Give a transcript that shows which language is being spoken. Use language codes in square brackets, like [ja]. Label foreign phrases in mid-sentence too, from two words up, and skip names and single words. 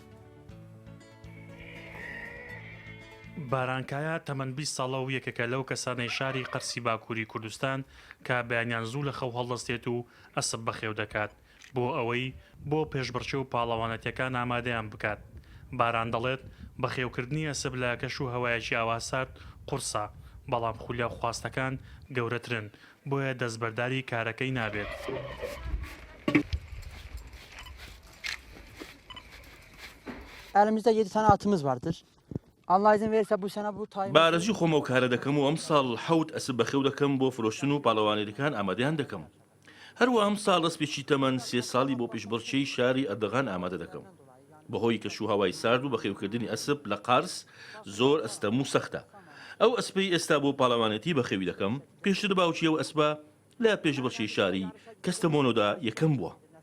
[ckb] بارانکایە تەمەەن 20 ساڵە و یەکێکە لەو کەسانەی شاری قەرسی باکووری کوردستان کە بەیانیان زوو لە خەو هەڵدەستێت و ئەسب بەخێو دەکات بۆ ئەوەی بۆ پێشبڕچە و پاڵەوانەتەکان ئامادەیان بکات. باران دەڵێت بەخێوکردنی ئەسب لە کەش و هەوایەکی ئاواسارد قورسە بەڵام خولیا خواستەکان گەورەترن بۆیە دەستبەرداری کارەکەی نابێت. [tr] Elimizde 7 tane atımız vardır. Allah izin verirse bu sene bu tayin... [ckb] بارەزی خۆمە و کارە دەکەم و ئەم ساڵ حەوت ئەسب بەخێو دەکەم بۆ فرۆشتن و پاڵەوانێتەکان ئامادەیان دەکەم. هەروە ئەم ساڵ دەستپێکی تەمەەن 3 ساڵی بۆ پێشبڕچەی شاری ئەردەغان ئامادە دەکەم. بەهۆی کەشوو هەوای سارد و بەخێوکردنی ئەسب لە قارس زۆر ئەستەم و سەختە. ئەو ئەسپەی ئێستا بۆ پاڵەوانێتی بەخێوی دەکەم پێشتر باوچی ئەو ئەسبە لە پێشبڕچەی شاری کەستەمۆنۆدا یەکەم بووە.